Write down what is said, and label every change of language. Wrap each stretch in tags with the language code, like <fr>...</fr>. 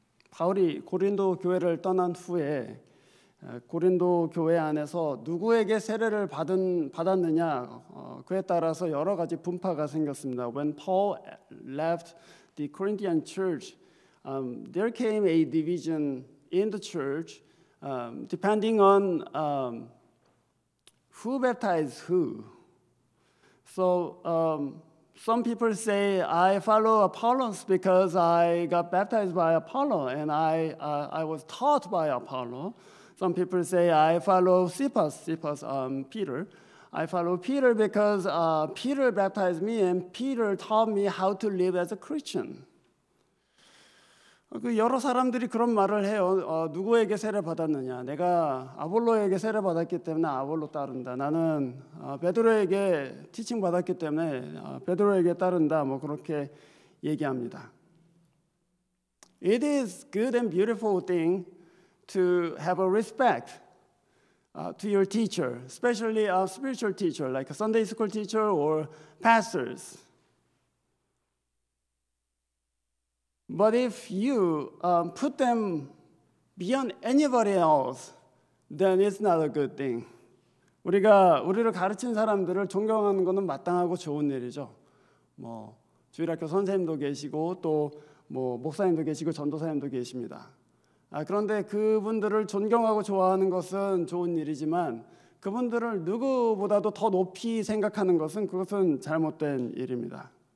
<ko>바울이 고린도 교회를 떠난 후에 고린도 교회 안에서 누구에게 세례를 받았느냐 그에 따라서 여러 가지 분파가 생겼습니다.</ko> <en>When Paul left the Corinthian church, there came a division in the church depending on who baptized who. So some people say, I follow Apollos because I got baptized by Apollo and I was taught by Apollo. Some people say, I follow Cephas, Peter. I follow Peter because Peter baptized me and Peter taught me how to live as a Christian.</en> <ko>여러 사람들이 그런 말을 해요. 누구에게 세례 받았느냐? 내가 아볼로에게 세례 받았기 때문에 아볼로 따른다. 나는 베드로에게 티칭 받았기 때문에 베드로에게 따른다. 뭐 그렇게 얘기합니다.</ko> <en>It is good and beautiful thing to have a respect to your teacher, especially a spiritual teacher like a Sunday school teacher or pastors. But if you put them beyond anybody else, then it's not a good thing.</en> <ko>우리를 가르친 사람들을 존경하는 것은 마땅하고 좋은 일이죠. 뭐 주일학교 선생님도 계시고 또 뭐 목사님도 계시고 전도사님도 계십니다. 그런데 그분들을 존경하고 좋아하는 것은 좋은 일이지만 그분들을 누구보다도 더 높이 생각하는 것은 그것은 잘못된 일입니다.</ko>